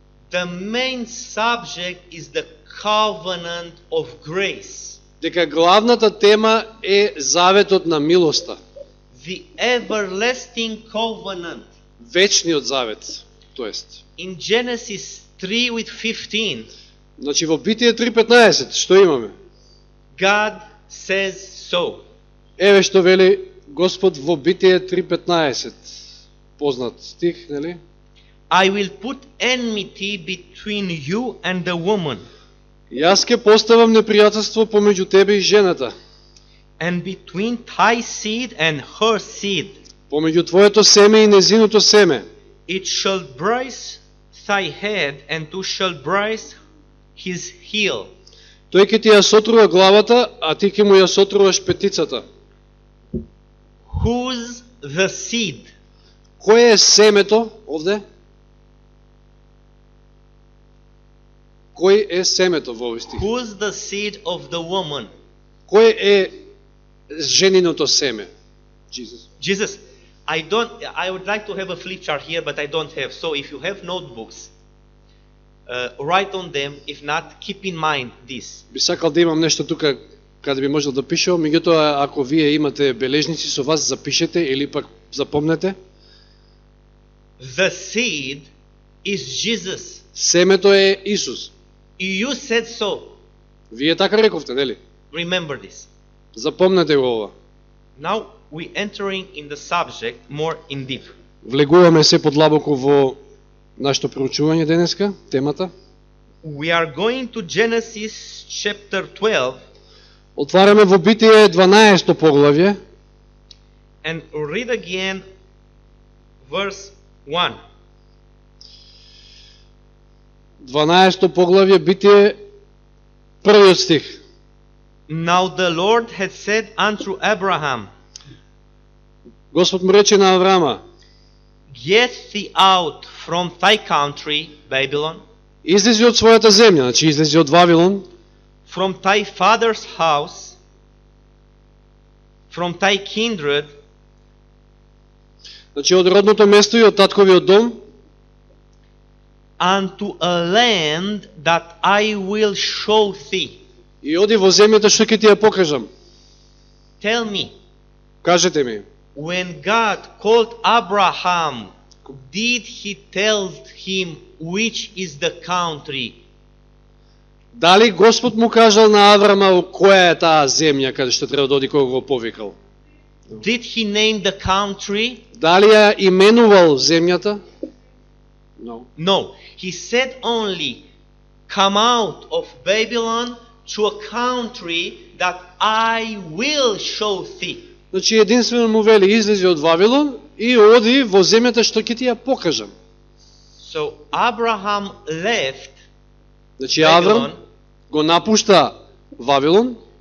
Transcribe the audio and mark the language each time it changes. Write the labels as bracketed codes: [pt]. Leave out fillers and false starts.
[en] the main subject is the covenant of grace, [mk] дека главната тема е заветот на милоста, [en] the everlasting covenant. [mk] вечниот завет, тоест. [en] In Genesis 3 with 15, [mk] Значи во Битие 3:15 што имаме? [en] God says so. [mk] Еве што вели Господ во Битие 3:15. Познат стих, нели? [en] I will put enmity between you and the woman, [mk] Јас ќе поставам непријателство помеѓу тебе и жената, [en] and between thy seed and her seed. [mk] помеѓу твоето семе и незиното семе. [en] It shall bruise thy head, and thou shalt bruise his heel. [mk] Тој ќе ти ја сотрува главата, а ти ќе му ја сотруваш петицата. [en] Whose the seed? [mk] Кој е семето овде? Кој е семето во овој стих? [en] Who's the seed of the woman? [mk] Кој е жениното семе? Jesus. [en] Jesus. I would like to have a flip chart here, but I don't have. So if you have notebooks, write on them. If not, keep in mind this. [mk] Би сакал да имам нешто тука каде би можел да пишам, меѓутоа ако вие имате бележници со вас, запишете или пак запомнете. [en] The seed is Jesus. [mk] Семето е Исус. [en] You said so. [mk] Вие така рековте, нели? [en] Remember this. [mk] Запомнете го ова. [en] Now we entering in the subject more in deep. [mk] Влегуваме се подлабоко во нашето проучување денеска, темата. [en] We are going to Genesis chapter 12 [mk] Отвараме во Битие 12 поглавје [en] and read again verse 1. [mk] 12 поглавје Битие првиот стих. [en] Now the Lord had said unto Abraham, [mk] Господ му рече на Аврама: [en] Get thee out from thy country, Babylon, [mk] излези од својата земја, значи излези од Вавилон, [en] from thy father's house, from thy kindred, [mk] значи од родното место и од татковиот дом, [en] unto a land that I will show thee. [mk] и оди во земјата што ќе ти ја покажам. [en] Tell me, [mk] Кажете ми, [en] when God called Abraham, did he tell him which is the country? [mk] дали Господ му кажал на Аврама која е таа земја каде што треба да оди кога го повикал? [en] Did he name the country? [mk] Дали ја именувал земјата? [en] No. No. He said only, come out of Babylon to a country that I will show thee. [mk] Значи единствено му вели излези од Вавилон и оди во земјата што ќе ти ја покажам. [en] So Abraham left [mk] Значи Аврам го напушта Вавилон,